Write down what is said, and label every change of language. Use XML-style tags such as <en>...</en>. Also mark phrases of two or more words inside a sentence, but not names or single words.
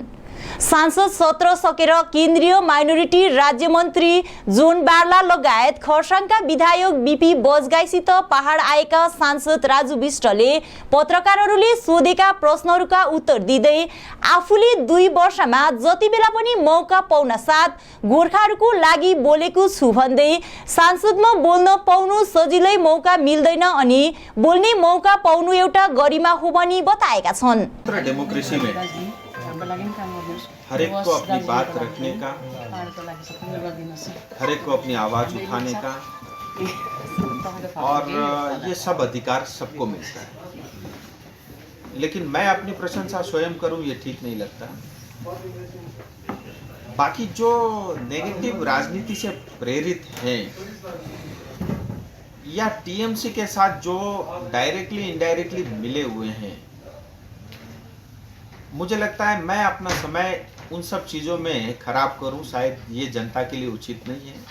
<ne>सांसद सत्र सकेर केन्द्रीय माइनोरिटी राज्य मन्त्री जोन बार्ला लगायत खरसाङका विधायक बीपी बजगाईसित पहाड आएका सांसद राजु विष्टले पत्रकारहरूले सोधेका प्रश्नहरूका उत्तर दिँदै आफूले 2 वर्षमा जति बेला पनि मौका पाउन साथ गोर्खाहरूको लागि बोलेको छु भन्दै सांसदमा बोल्न पाउनु सजिलै मौका मिल्दैन अनि बोल्ने मौका पाउनु एउटा गरिमा हो भनी बताएका छन्।</ne> <hi>डेमोक्रेसी में हर एक को अपनी बात रखने का, हर एक को अपनी आवाज उठाने का और ये सब अधिकार सबको मिलता है। लेकिन मैं अपनी प्रशंसा स्वयं करूं ये ठीक नहीं लगता। बाकी जो नेगेटिव राजनीति से प्रेरित हैं या टीएमसी के साथ जो</hi> <en>directly indirectly</en> <hi>मिले हुए हैं, मुझे लगता है मैं अपना समय उन सब चीज़ों में खराब करूं, शायद ये जनता के लिए उचित नहीं है।</hi>